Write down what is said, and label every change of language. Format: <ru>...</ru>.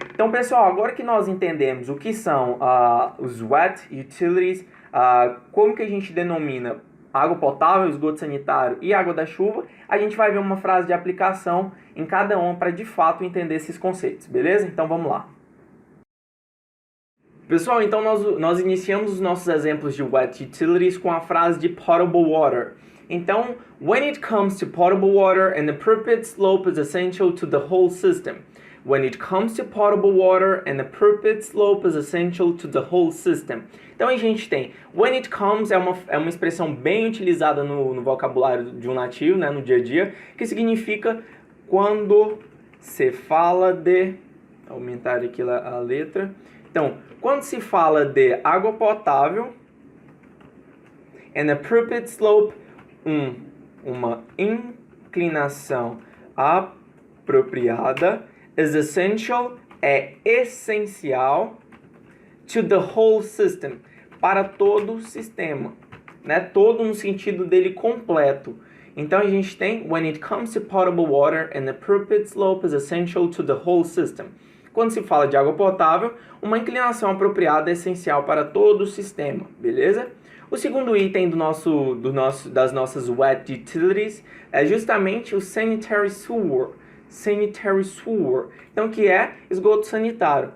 <pt>Então, pessoal, agora que nós entendemos o que são os wet utilities, como que a gente denomina água potável, esgoto sanitário e água da chuva, a gente vai ver uma frase de aplicação em cada uma para de fato entender esses conceitos, beleza? Então vamos lá. Pessoal, então nós iniciamos os nossos exemplos de wet utilities com a frase de potable water.</pt> <en>Então, when it comes to potable water, an appropriate slope is essential to the whole system. When it comes to potable water, an appropriate slope is essential to the whole system.</en> <pt>Então a gente tem,</pt> <en>when it comes</en> <pt>é uma expressão bem utilizada no vocabulário de um nativo, né, no dia a dia, que significa quando se fala de, aumentar aqui a letra, então, quando se fala de água potável,</pt> <en>an appropriate slope,</en> <pt>uma inclinação apropriada,</pt> <en>is essential,</en> <pt>é essencial,</pt> <en>to the whole system,</en> <pt>para todo o sistema, né? Todo no sentido dele completo. Então a gente tem,</pt> <en>when it comes to potable water, an appropriate slope is essential to the whole system.</en> <pt>Quando se fala de água potável, uma inclinação apropriada é essencial para todo o sistema, beleza? O segundo item das nossas wet utilities é justamente o sanitary sewer. Sanitary sewer, então que é esgoto sanitário.</pt>